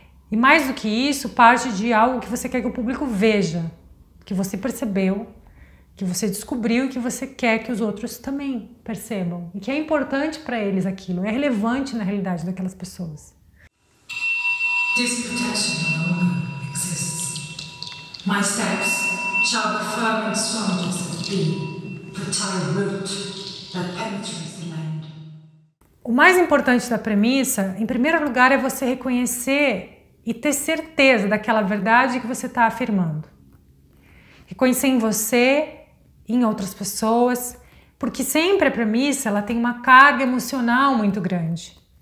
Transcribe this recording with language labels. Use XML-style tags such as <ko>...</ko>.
<pt>E mais do que isso, parte de algo que você quer que o público veja, que você percebeu, que você descobriu e que você quer que os outros também percebam. E que é importante para eles aquilo, é relevante na realidade daquelas pessoas.</pt> <en>This protection no longer exists. My steps shall be firm and strong as the bee, fertile root that penetrates the land.</en> <pt>O mais importante da premissa, em primeiro lugar, é você reconhecer e ter certeza daquela verdade que você está afirmando. Reconhecer em você, em outras pessoas, porque sempre a premissa ela tem uma carga emocional muito grande.</pt>